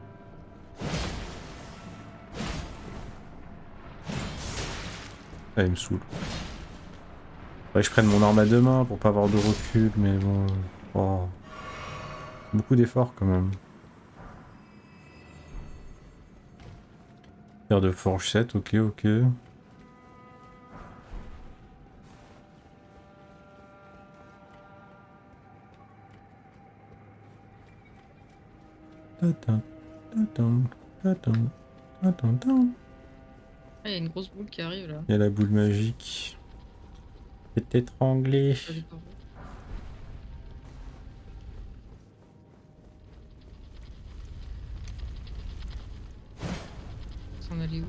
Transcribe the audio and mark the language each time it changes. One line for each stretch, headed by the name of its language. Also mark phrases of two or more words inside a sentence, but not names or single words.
French: Ah, il me saoule. Faudrait que je prenne mon arme à deux mains pour pas avoir de recul, mais bon. Oh. Beaucoup d'efforts quand même. Pierre de forge 7, ok, ok. Tatam, tatam, tatam, tatam, tatam. Ah, il y a une grosse boule qui arrive là. Il y a la boule magique. C'est étranglé. Ça dépend. S'en aller où?